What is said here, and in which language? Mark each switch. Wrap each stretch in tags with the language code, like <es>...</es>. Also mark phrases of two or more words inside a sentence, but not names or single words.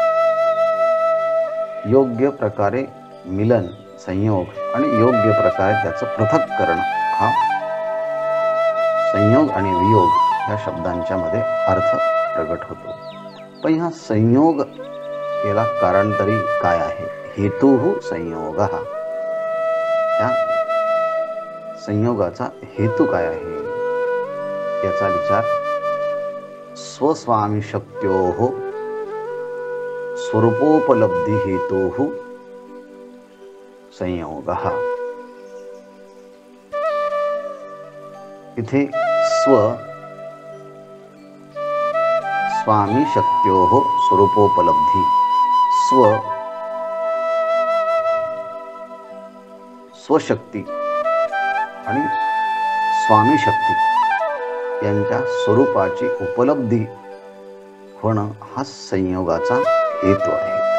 <mr>योग्य प्रकारे मिलन संयोग आणि योग्य प्रकारे त्याचं पृथक्करण हा संयोग आणि वियोग ह्या शब्दांच्या मध्ये अर्थ प्रगट होतो। पण ह्या संयोग याला कारण तरी काय आहे?</mr> <sa>हेतुः संयोगः।</sa> <mr>ह्या संयोगाचा हेतू काय आहे याचा विचार</mr> <sa>स्वस्वामिशक्त्योः स्वरूपोपलब्धि हेतुः संयोगः।</sa> <mr>इथे</mr> <sa>स्वामिशक्त्योः स्वरूपोपलब्धि,</sa> <mr>स्वशक्ती आणि स्वामी शक्ती यांच्या स्वरूपाची उपलब्धी होणं हा संयोगाचा हेतू आहे.</mr>